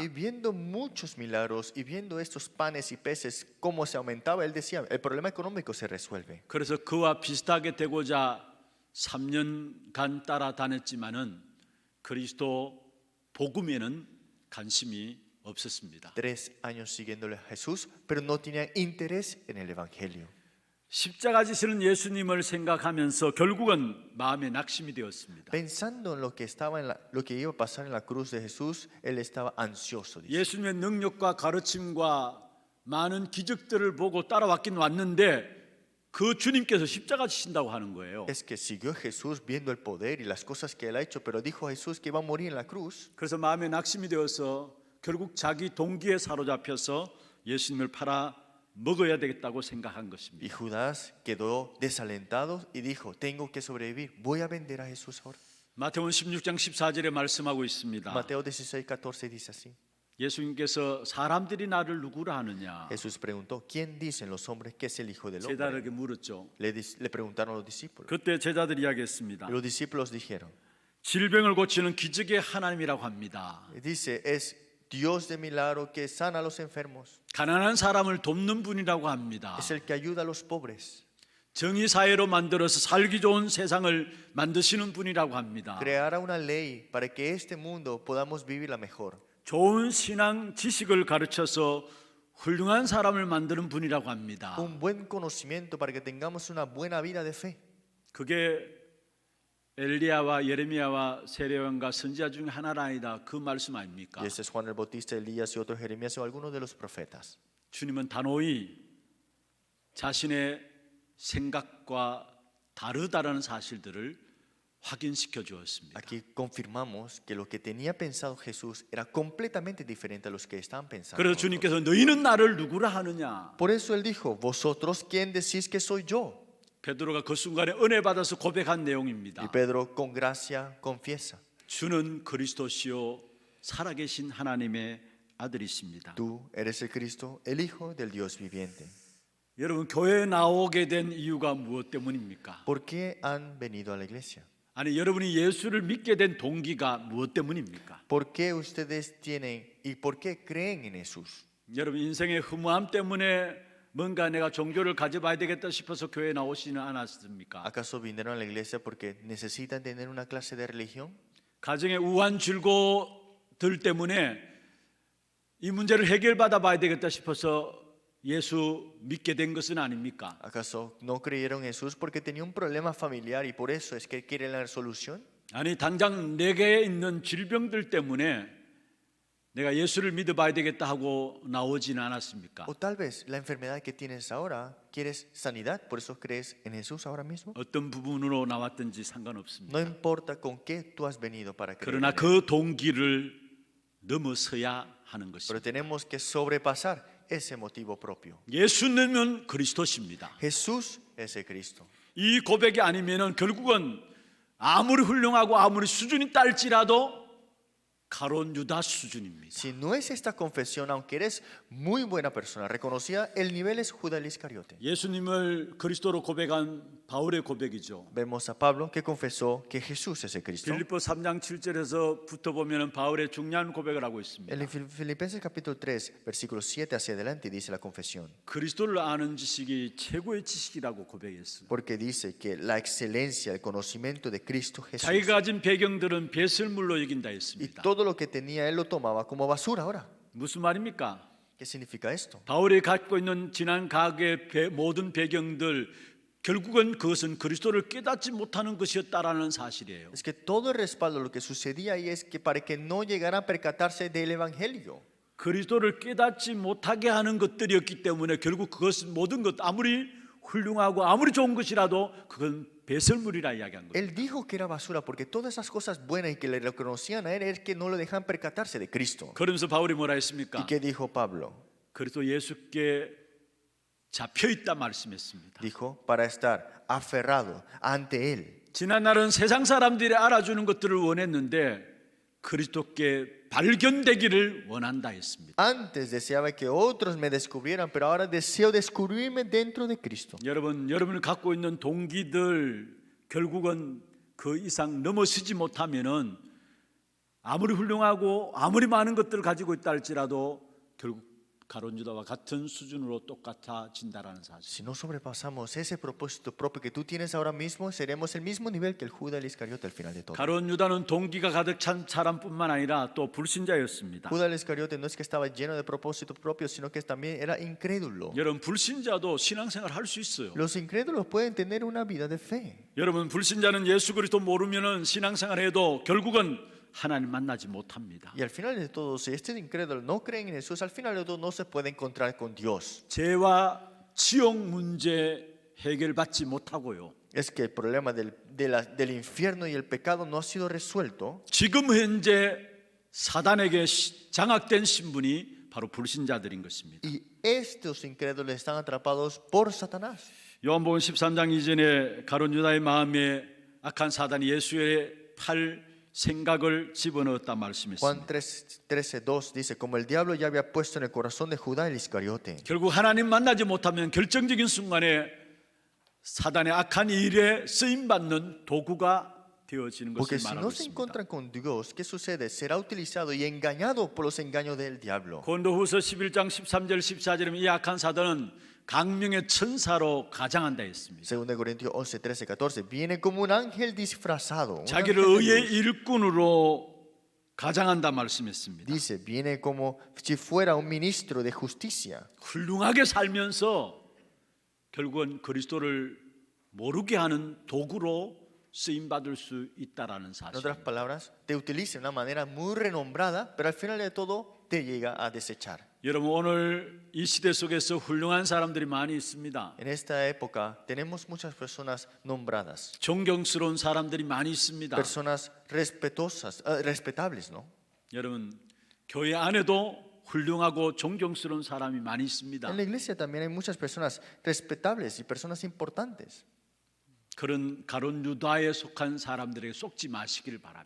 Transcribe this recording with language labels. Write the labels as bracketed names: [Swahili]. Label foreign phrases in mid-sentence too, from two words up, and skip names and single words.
[Spanish] Y viendo muchos milagros y viendo estos panes y peces cómo se aumentaba, él decía, el problema económico se resuelve. [Korean] 그래서 그와 비슷하게 되고자 3년간 따라다녔지만은 그리스도 복음에는 관심이 없었습니다. [Spanish] 3 años siguiéndole a Jesús, pero no tenían interés en el evangelio. [Korean] 십자가 지시는 예수님을 생각하면서 결국은 마음에 낙심이 되었습니다. [Spanish] Pensando en lo que estaba lo que iba a pasar en la cruz de Jesús, él estaba ansioso. Dice. [Korean] 예수님의 능력과 가르침과 많은 기적들을 보고 따라왔긴 왔는데 그 주님께서 십자가 지신다고 하는 거예요. [Spanish] Es que siguió Jesús viendo el poder y las cosas que él ha hecho, pero dijo a Jesús que iba a morir en la cruz. [Korean] 그래서 마음에 낙심이 되어서 결국 자기 동기에 사로잡혀서 예수님을 팔아 먹어야 되겠다고 생각한 [Spanish] Y [Korean] 것입니다. [Spanish] Judas quedó desalentado y dijo, tengo que sobrevivir, voy a vender a Jesús ahora. [Korean] 마태복음 16장 14절에 말씀하고 있습니다. [Spanish] Mateo 16:14 dice así. [Korean] 예수님께서 사람들이 나를 누구라 하느냐 [Spanish] Jesús preguntó, ¿quién dicen los hombres que es el Hijo del Hombre? [Korean] 제자들에게 물었죠. [Spanish] Le preguntaron a los discípulos. [Korean] 그때 제자들이 이야기했습니다. [Spanish] Y los discípulos dijeron, [Korean] 질병을 고치는 기적의 하나님이라고 합니다. [Spanish] dice, es Dios de milagro que sana a los enfermos. [Korean] 가난한 사람을 돕는 분이라고 합니다. [Spanish] Es el que ayuda a los pobres. [Korean] 정의 사회로 만들어서 살기 좋은 세상을 만드시는 분이라고 합니다. [Spanish] Creará una ley para que este mundo podamos vivirla mejor. [Korean] 좋은 신앙 지식을 가르쳐서 훌륭한 사람을 만드는 분이라고 합니다. [Spanish] Un buen conocimiento para que tengamos una buena vida de fe. [Korean] 그게 엘리야와 예레미야와 세례요한과 선지자 중에 하나라 아니다 그 말씀 아닙니까? [Spanish] Y ese es Juan el Bautista, Elías y otros Jeremías o algunos de los profetas. [Korean] 주님은 단호히 자신의 생각과 다르다라는 사실들을 확인시켜 주었습니다. [Spanish] Aquí confirmamos que lo que tenía pensado Jesús era completamente diferente a los que estaban pensando. [Korean] 그래서 [Spanish] otros. [Korean] 주님께서 너희는 나를 누구라 하느냐? [Spanish] Por eso él dijo, vosotros quién decís que soy yo. [Korean] 베드로가 그 순간에 은혜 받아서 고백한 내용입니다. [Spanish] Y Pedro con gracia confiesa, [Korean] 주는 그리스도시요 살아계신 하나님의 아들이십니다. [Spanish] tú eres el Cristo, el Hijo del Dios viviente. [Korean] 여러분 교회에 나오게 된 이유가 무엇 때문입니까? [Spanish] ¿Por qué han venido a la iglesia? [Korean] 아니 여러분이 예수를 믿게 된 동기가 무엇 때문입니까? [Spanish] ¿Por qué ustedes tienen y por qué creen en Jesús? [Korean] 여러분 인생의 허무함 때문에 뭔가 내가 종교를 가져봐야 되겠다 싶어서 교회에 나오시는 않았습니까? [Spanish] ¿Acaso vinieron a la iglesia porque necesitan tener una clase de religión? [Korean] 가정의 우한 줄고들 때문에 이 문제를 해결받아 봐야 되겠다 싶어서 예수 믿게 된 것은 아닙니까? [Spanish] ¿Acaso no creyeron en Jesús porque tenía un problema familiar y por eso es que quieren la solución? [Korean] 아니 당장 내게 있는 질병들 때문에 내가 예수를 믿어봐야 되겠다 하고 나오지는 않았습니까? [Spanish] O tal vez la enfermedad que tienes ahora, quieres sanidad, por eso crees en Jesús ahora mismo. [Korean] 어떤 부분으로 나왔든지 상관없습니다. [Spanish] No importa con qué tú has venido para creer. [Korean] 그러나 [Spanish] en él. [Korean] 그 동기를 넘어서야 하는 [Spanish] Pero [Korean] 것입니다. [Spanish] tenemos que sobrepasar ese motivo propio. [Korean] 예수님은 그리스도십니다. [Spanish] Jesús es el Cristo. [Korean] 이 고백이 아니면은 결국은 아무리 훌륭하고 아무리 수준이 딸지라도 가론 유다 수준입니다. [Spanish] Si no es esta confesión, aunque eres muy buena persona, reconocida, el nivel es Judas Iscariote. [Korean] 예수님을 그리스도로 고백한 바울의 고백이죠. [Spanish] Vemos a Pablo que confesó que Jesús es el Cristo. [Korean] 빌립보 3장 7절에서부터 보면은 바울의 중요한 고백을 하고 있습니다. [Spanish] En Filipenses capítulo 3, versículo 7 hacia adelante dice la confesión. [Korean] 그리스도를 아는 지식이 최고의 지식이라고 고백했어요. [Spanish] Porque dice que la excelencia, el conocimiento de Cristo Jesús. [Korean] 자기가 가진 배경들은 배설물로 여긴다 [Spanish] Y [Korean] 했습니다. [Spanish] todo lo que tenía él lo tomaba como basura ahora. [Korean] 무슨 말입니까? [Spanish] ¿Qué significa esto? [Korean] 바울이 갖고 있는 지난 과거의 모든 배경들 결국은 그것은 그리스도를 깨닫지 못하는 것이었다라는 사실이에요. [Spanish] Es que todo el respaldo, lo que sucedía ahí es que para que no llegaran a percatarse del evangelio. [Korean] 그리스도를 깨닫지 못하게 하는 것들이었기 때문에 결국 그것은 모든 것 아무리 훌륭하고 아무리 좋은 것이라도 그건 배설물이라 이야기한 거예요. [Spanish] Él dijo que era basura porque todas esas cosas buenas y que le reconocían a él es que no lo dejan percatarse de Cristo. [Korean] 그러면서 바울이 뭐라 했습니까? [Spanish] ¿Y qué dijo Pablo? [Korean] 그리스도 예수께 잡혀 있다 말씀했습니다. [Spanish] Dijo para estar aferrado ante él. [Korean] 지난날은 세상 사람들이 알아주는 것들을 원했는데 그리스도께 발견되기를 원한다 했습니다. [Spanish] Antes deseaba que otros me descubrieran, pero ahora deseo descubrirme dentro de Cristo. [Korean] 여러분이 갖고 있는 동기들 결국은 그 이상 넘어서지 못하면은 아무리 훌륭하고 아무리 많은 것들을 가지고 있다 할지라도 결국 가론 유다와 같은 수준으로 똑같아진다라는 사실. [Spanish] Si no sobrepasamos ese propósito propio que tú tienes ahora mismo, seremos el mismo nivel que el Judas el Iscariote al final de todo. [Korean] 가론 유다는 동기가 가득 찬 사람뿐만 아니라 또 불신자였습니다. [Spanish] Judas el Iscariote no es que estaba lleno de propósito propio, sino que también era incrédulo. [Korean] 여러분 불신자도 신앙생활 할 수 있어요. [Spanish] Los incrédulos pueden tener una vida de fe. [Korean] 여러분 불신자는 예수 그리스도 모르면은 신앙생활해도 결국은 하나님 만나지 못합니다. [Spanish] Y al final de todo, si este incrédulo no creen en Jesús, al final de todo no se puede encontrar con Dios. [Korean] 죄와 지옥 문제 해결받지 못하고요. [Spanish] Es que el problema del infierno y el pecado no ha sido resuelto. [Korean] 지금 현재 사단에게 장악된 신분이 바로 불신자들인 것입니다. [Spanish] Y estos incrédulos están atrapados por Satanás. [Korean] 요한복음 13장 이전에 가론 유다의 마음에 악한 사단이 예수의 팔 생각을 집어넣었다 [Spanish] Juan [Korean] 말씀했습니다. [Spanish] 13:2 dice, como el diablo ya había puesto en el corazón de Judá el Iscariote. [Korean] 결국 하나님 만나지 못하면 결정적인 순간에 사단의 악한 일에 쓰임 받는 도구가 되어지는 [Spanish] Porque [Korean] 것을 [Spanish] si [Korean] 말하고 [Spanish] no se [Korean] 있습니다. [Spanish] encuentran con Dios, ¿qué sucede? Será utilizado y engañado por los engaños del diablo. [Korean] 고린도후서 11장 13절 14절에 이 악한 사단은 강명의 천사로 가장한다 했습니다. [Spanish] Según de Corintios 11, 13, 14, viene como un ángel disfrazado. Un [Korean] 자기를 [Spanish] ángel de [Korean] 의의 [Spanish] luz. [Korean] 일꾼으로 가장한다 말씀했습니다. [Spanish] Dice, viene como si fuera un ministro de justicia. [Korean] 훌륭하게 살면서 결국은 그리스도를 모르게 하는 도구로 쓰임 받을 수 있다라는 [Spanish] En [Korean] 사실. [Spanish] otras palabras, te utiliza de una manera muy renombrada, pero al final de todo te llega a desechar. [Korean] 여러분 오늘 이 시대 속에서 훌륭한 사람들이 많이 있습니다. [Spanish] En esta época tenemos muchas personas nombradas, [Korean] 존경스러운 사람들이 많이 있습니다. [Spanish] personas respetosas, respetables, ¿no? [Korean] 여러분 교회 안에도 훌륭하고 존경스러운 사람이 많이 있습니다. [Spanish] En la iglesia también hay muchas personas respetables y personas importantes. [Korean] 그런 가론 유다에 속한 사람들에게 속지 마시기를 바랍니다.